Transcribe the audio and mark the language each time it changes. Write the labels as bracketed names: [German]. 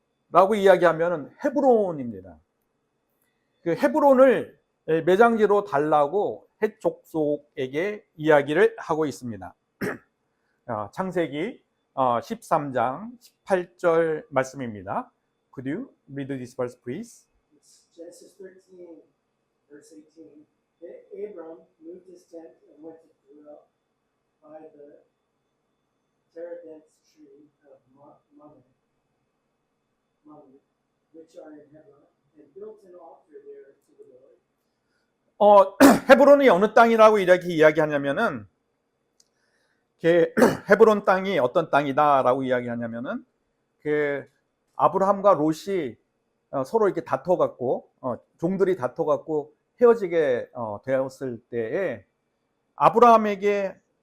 [Korean] 라고 이야기하면은 헤브론입니다. 그 헤브론을 매장지로 달라고 헷 족속에게 이야기를 하고 있습니다. 창세기 13장 18절 말씀입니다. [English] Could you read this verse, please? Genesis 13, verse 18. Abram moved his tent and went to dwell by the terebinth tree of Mamre. which are in Hebron, and built an altar there to the Lord. [Korean] 헤브론이 어느 땅이라고 이렇게 이야기하냐면은 헤브론 땅이 어떤 땅이다라고 이야기하냐면은 그 아브라함과 롯이 서로 이렇게 다퉈갖고 종들이 다퉈갖고 헤어지게 되었을 때에 아브라함에게